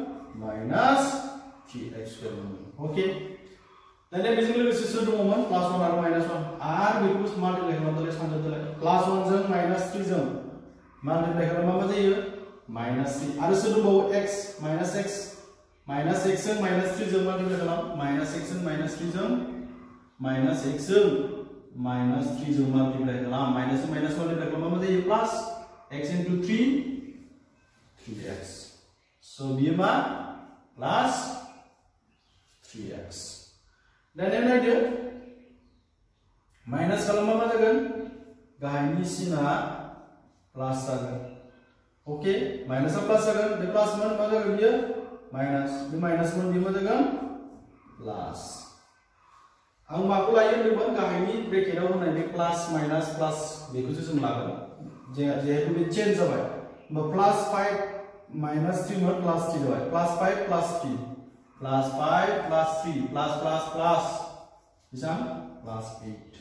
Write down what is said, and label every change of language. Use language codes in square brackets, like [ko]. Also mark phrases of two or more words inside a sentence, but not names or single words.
[brx] -3x स्क्वायर मोनगोन ओके दानिया बेजों लोगोसे सोर दङमोन +1 आरो -1 आरो बेखौ माल्टिप्लाइ खालामबालाय सानजोबदोलाय +1 जों -3 जों माल्टिप्लाइ खालामबा मा जायो -3 आरो सोर दंबावो x जों -3 जों माल्टिप्लाइ खालाम -x जों -3 जों -x जों -3 जों माल्टिप्लाइ खालाम माइनास माल्टिप्लाइ खालामबा मा जायो प्लस [en] x into 3x so [brx] बियो मा प्लस 3x दानिया नायदो [en] minus [brx] मा जागोन गाहायनि सिना प्लस जागोन ओके माइनासआ प्लस जागोन बे प्लस मा जागोन बियो माइनास बे माइनास बियो मा जागोन प्लस आं माखौ लायो होनदोंमोन गाहायनि ब्रेकेटआव होनाय बे [en] plus minus plus [brx] बेखौसो जों लागोन जेहेतु बे चेन्ज जाबाय होमबा +5 -3 मोन +3 जाबाय +5 +3 +5 +3 प्लस बेसां +8